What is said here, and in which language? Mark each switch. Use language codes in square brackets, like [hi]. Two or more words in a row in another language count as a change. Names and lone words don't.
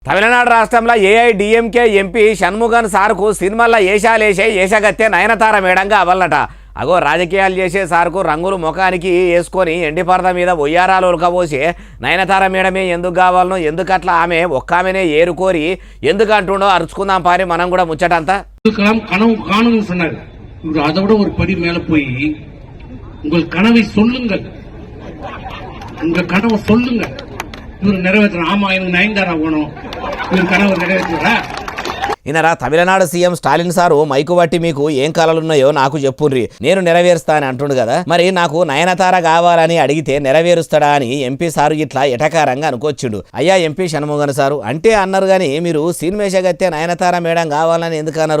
[te] తమిళనాడు రాష్ట్రంలో ఏఐడిఎంకే ఎంపీ షణ్ముగన్ సార్కు సినిమాల్లో ఏషాలేసే ఏషగత్తే నయనతార మేడంగా అవ్వాలట. అగో రాజకీయాలు చేసే సార్కు రంగులు ముఖానికి వేసుకొని ఎండిపరద మీద ఒయ్యారాలు ఉరకబోసి నయనతార మేడమే ఎందుకు కావాలనో ఎందుకట్లా ఆమె ఒక్కామెనే ఏరుకోరి ఎందుకు అంటుండో అరుచుకుందాం పారి మనం కూడా ముచ్చటంతా. [ta] கனவு காணுங்க சொன்னார். இவர் அதை விட ஒரு படி மேல போய் உங்கள் கனவை சொல்லுங்கள், உங்க கனவை சொல்லுங்க, இவர் நிறைவேற்ற. ஆமா எனக்கு நயன்தாரா போனோம், இவர் கனவு நிறைவேற்றுறா. [te] ఈయనరా తమిళనాడు సీఎం స్టాలిన్ సారు మైకు బట్టి మీకు ఏం కలలున్నాయో నాకు చెప్పుండ్రి, నేను నెరవేరుస్తా అని అంటుండు కదా. మరి నాకు నయనతార కావాలని అడిగితే నెరవేరుస్తాడా అని ఎంపీ సారు ఇట్లా ఎటకారంగా అనుకొచ్చిండు. అయ్యా ఎంపీ షణ్ముగన్ సారు అంటే అన్నారు కానీ మీరు సినిమేషగత్తే నయనతార మేడం కావాలని ఎందుకు అన్నారు?